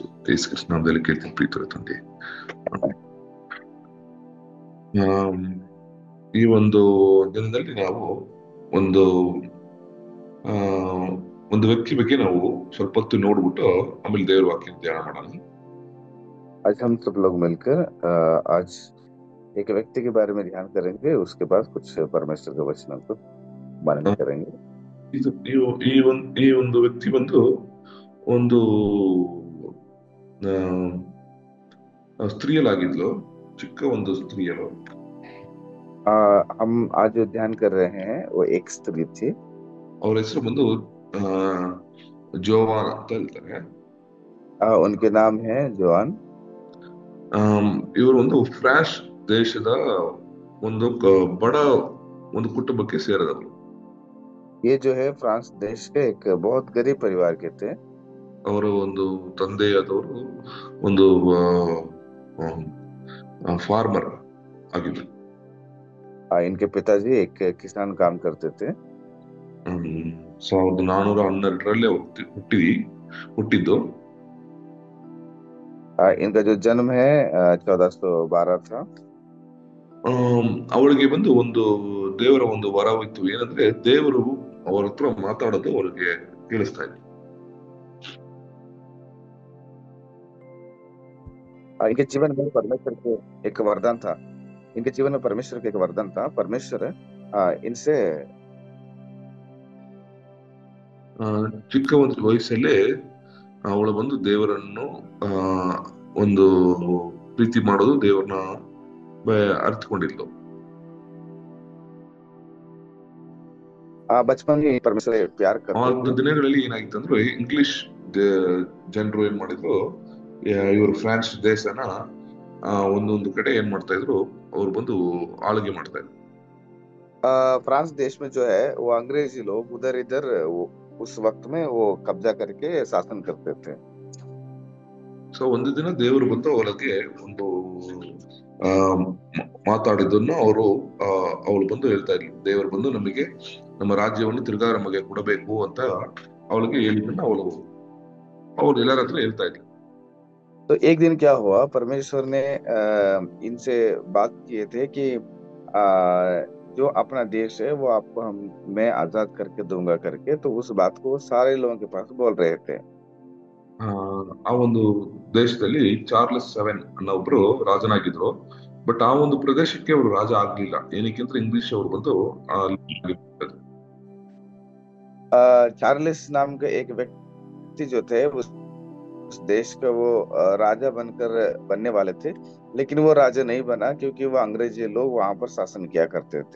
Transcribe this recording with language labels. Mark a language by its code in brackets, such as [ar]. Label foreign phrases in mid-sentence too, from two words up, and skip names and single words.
[kn] ಯೇಸು ಕ್ರಿಸ್ತನ ನಾಮದಲ್ಲಿ ಕೇಳ್ತೀನಿ ಪ್ರೀತಿಯ ತಂದೆ. ಈ ಒಂದು ದಿನದಲ್ಲಿ ನಾವು ಒಂದು ವ್ಯಕ್ತಿ ಬಗ್ಗೆ ನಾವು ಸ್ವಲ್ಪ ಹೊತ್ತು ನೋಡ್ಬಿಟ್ಟು ಆಮೇಲೆ ದೇವರ ವಾಕ್ಯ ಧ್ಯಾನ ಮಾಡೋಣ. [hi] आज हम सब लोग मिलकर आज एक व्यक्ति के बारे में ध्यान करेंगे। उसके बाद कुछ परमेश्वर के वचनों को मनन करेंगे। [kn] ಈ ಒಂದು ವ್ಯಕ್ತಿ ಬಂದು ಒಂದು ಸ್ತ್ರೀಯಲಾಗಿದ್ಲು, ಚಿಕ್ಕ ಒಂದು ಸ್ತ್ರೀಯಲು. [hi] हम आज जो ध्यान कर रहे हैं वो एक स्त्री थी। [kn] ಅವ್ರ ಹೆಸರು ಬಂದು ಜೋವಾನ್ ಅಂತ ಹೇಳ್ತಾರೆ. [hi] उनके नाम है जोआन। [kn] ಇವರು ಒಂದು ಫ್ರಾನ್ಸ್ ದೇಶದ ಒಂದು ಬಡ ಒಂದು ಕುಟುಂಬಕ್ಕೆ ಸೇರಿದವರು. [hi] ये जो है फ्रांस देश के एक बहुत गरीब परिवार के थे। [kn] ಅವರ ಒಂದು ತಂದೆಯಾದವರು ಒಂದು ಫಾರ್ಮರ್ ಆಗಿದ್ರು. [hi] इनके पिताजी एक किसान काम करते थे। [kn] 1412 ಹುಟ್ಟಿದ್ದು. [hi] इनका जो जन्म है 1412 था। [kn] ಅವಳಿಗೆ ಬಂದು ಒಂದು ದೇವರ ಒಂದು ವರವಿತ್ತು. ಏನಂದ್ರೆ ದೇವರು ಅವರ ಹತ್ರ ಮಾತಾಡೋದು ಅವರಿಗೆ ಕೇಳಿಸ್ತಾ ಇತ್ತು. [hi] इनके जीवन में परमेश्वर के एक वरदान था। इनके जीवन में परमेश्वर का एक वरदान था। परमेश्वर इनसे [kn] ಚಿಕ್ಕ ಒಂದು ವಯಸ್ಸಲ್ಲೇ ಅವಳು ಬಂದು ದೇವರನ್ನು ಒಂದು ಪ್ರೀತಿ ಮಾಡೋದು, ದೇವರನ್ನ ಅರ್ಥಕೊಂಡಿದ್ಲು. [hi] बचपन में परमेश्वर प्यार करते थे। [kn] ದಿನಗಳಲ್ಲಿ ಏನಾಗಿತ್ತು ಅಂದ್ರೆ ಇಂಗ್ಲಿಷ್ ಜನರು ಏನ್ ಮಾಡಿದ್ರು, ಇವರು ಫ್ರಾನ್ಸ್ ದೇಶನ ಒಂದೊಂದು ಕಡೆ ಏನ್ ಮಾಡ್ತಾ ಇದ್ರು, ಅವ್ರು ಬಂದು ಆಳ್ಗೆ ಮಾಡ್ತಾ ಇದ್ರು. [hi] फ्रांस देश में जो है वो अंग्रेजी लोग उधर इधर उस वक्त में वो कब्जा करके शासन करते थे। [kn] ಸೊ ಒಂದು ದಿನ ದೇವರು ಬಂದು ಅವಳಿಗೆ ಒಂದು ಮಾತಾಡಿದ್ದನ್ನು ಅವಳು ಬಂದು ಹೇಳ್ತಾ ಇದ್ಲು. ದೇವರು ಬಂದು ನಮಗೆ ನಮ್ಮ ರಾಜ್ಯವನ್ನು ತಿರ್ಗಾ ನಮಗೆ ಕೊಡಬೇಕು ಅಂತ ಅವಳಿಗೆ ಹೇಳಿದ್ದನ್ನ ಅವಳು ಎಲ್ಲರ ಹತ್ರ ಹೇಳ್ತಾ ಇದ್ಲು. [hi] तो एक दिन क्या हुआ, परमेश्वर ने इनसे बात किए थे कि जो अपना देश है वो आपको मैं आजाद करके दूंगा करके। तो उस बात को सारे लोगों के पास बोल रहे थे। [kn] ಆ ಒಂದು ದೇಶದಲ್ಲಿ ಚಾರ್ಲ್ಸ್ 7 ಅನ್ನೋ ಒಬ್ರು ರಾಜನಾಗಿದ್ರು. ಬಟ್ ಆ ಒಂದು ಪ್ರದೇಶಕ್ಕೆ ಅವರು ರಾಜ ಆಗ್ಲಿಲ್ಲ. ಏನಕ್ಕೆ ಅಂದ್ರೆ ಇಂಗ್ಲಿಷ್ ಅವರು ಬಂದು [hi] चार्ल्स नाम का एक व्यक्ति जो थे उस देश का वो राजा बनने वाले थे, लेकिन वो राजा नहीं बना क्योंकि वो अंग्रेजी लोग वहां पर शासन किया करते थे।